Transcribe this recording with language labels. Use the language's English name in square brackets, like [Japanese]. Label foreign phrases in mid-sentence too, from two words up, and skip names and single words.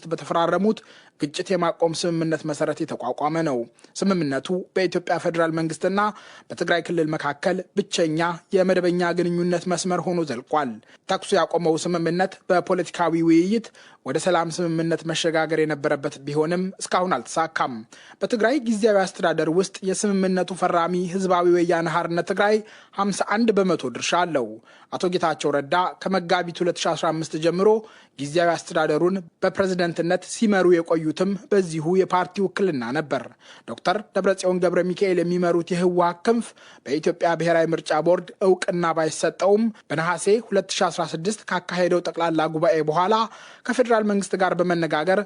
[Amharic] በተፈራረሙት ግጭት የማቆም ስምምነት መሰረት የተቋቋመ ነው። ስምምነቱ በኢትዮጵያ ፌዴራል መንግስትና በትግራይ ክልል መካከል ብቸኛ የመደበኛ ግንኙነት መስመር ሆኖ ዘልቋል። ተኩስ ያቆመው ስምምነት በፖለቲካዊ ውይይት ወደ ሰላም ስምምነት መሸጋገር የነበረበት ቢሆንም እስካሁን አልተሳካም። በትግራይ ጊዜያዊ አስተዳደር ውስጥ የስምምነቱ ፈራሚ ህዝባዊ ወያነ ሓርነት ትግራይ 51 በመቶ ድርሻ አለው። አቶ ጌታቸው ረዳ ከመጋቢት 2015 ጀምሮ ጊዜያዊ አስተዳደሩን በፕሬዝደንትነት ሲመሩ የቆዩትም በዚሁ የፓርቲ ውክልና ነበር። ዶክተር ደብረጽዮን ገብረ ሚካኤል የሚመሩት የህወሓት ክንፍ በኢትዮጵያ ብሔራዊ ምርጫ ቦርድ እውቅና ባይሰጠውም በነሐሴ 2016 ካካሄደው ጠቅላላ ጉባኤ በኋላ ከፌዴራል መንግስት ጋር በመነጋገር